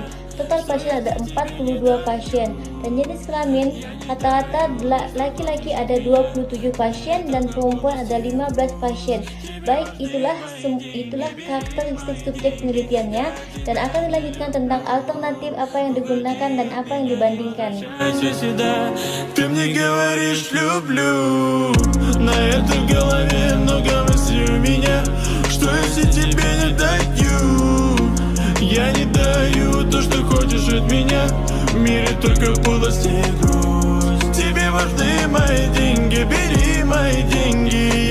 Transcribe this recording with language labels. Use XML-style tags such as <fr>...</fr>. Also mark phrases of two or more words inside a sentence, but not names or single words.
<id>Total pasien ada 42 pasien. Dan jenis kelamin rata-rata laki-laki ada 27 pasien dan perempuan ada 15 pasien. Baik, itulah karakteristik subjek penelitiannya, dan akan dilanjutkan tentang alternatif apa yang digunakan dan apa yang dibandingkan.</id> <ru>Ты мне говоришь люблю, на этой голове много мыслей у меня, что если тебе не даю, я не даю то, что хочешь от меня. В мире только пустость и грусть. Тебе важны мои деньги, бери мои деньги.</ru>